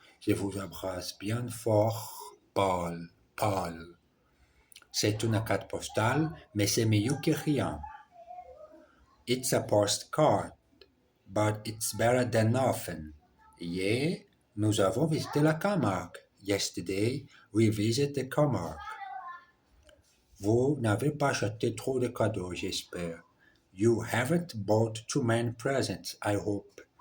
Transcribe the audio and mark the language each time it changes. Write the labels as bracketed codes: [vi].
[fr] Je vous embrasse bien fort, Paul. Paul. C'est une carte postale, mais c'est mieux que rien. [en] It's a postcard, but it's better than nothing. [fr] Hier, nous avons visité la Camargue. [en] Yesterday, we visited the Camargue. [fr] Vous n'avez pas acheté trop de cadeaux, j'espère. [en] You haven't bought too many presents, I hope.